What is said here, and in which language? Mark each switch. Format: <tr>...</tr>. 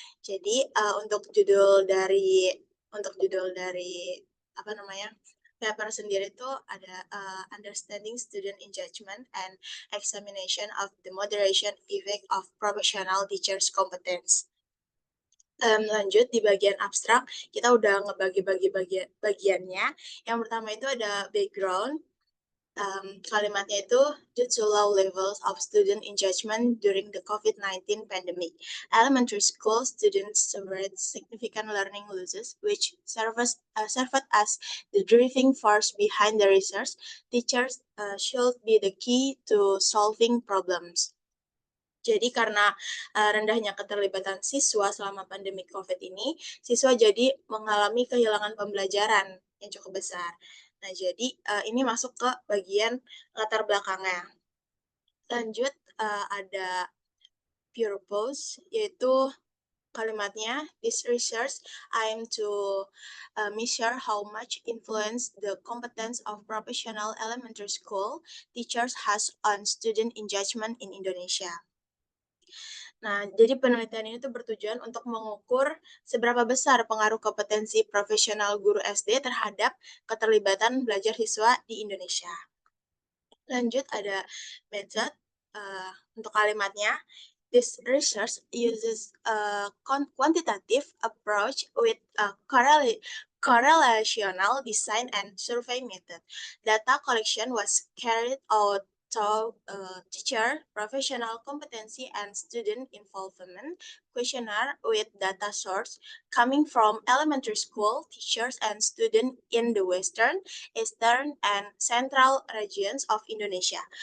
<id>Jadi untuk judul dari paper sendiri itu ada Understanding Student Engagement and Examination of the Moderation Effect of Professional Teachers Competence. Lanjut di bagian abstrak, kita udah ngebagi-bagi bagiannya. Yang pertama itu ada background. Kalimatnya itu</id> <en>due to low levels of student engagement during the COVID-19 pandemic, elementary school students suffered significant learning losses, which served as the driving force behind the research. Teachers should be the key to solving problems.</en> <id>Jadi karena rendahnya keterlibatan siswa selama pandemi COVID ini, siswa jadi mengalami kehilangan pembelajaran yang cukup besar. Nah, jadi ini masuk ke bagian latar belakangnya. Lanjut, ada purpose, yaitu kalimatnya,</id> <en>this research aim to measure how much influence the competence of professional elementary school teachers has on student engagement in Indonesia.</en> <id>Nah, jadi penelitian ini tuh bertujuan untuk mengukur seberapa besar pengaruh kompetensi profesional guru SD terhadap keterlibatan belajar siswa di Indonesia. Lanjut ada method untuk kalimatnya.</id> <en>This research uses a quantitative approach with a correlational design and survey method. Data collection was carried out through teacher, professional competency, and student involvement questionnaire with data source coming from elementary school teachers and students in the Western, Eastern, and Central regions of Indonesia.</en>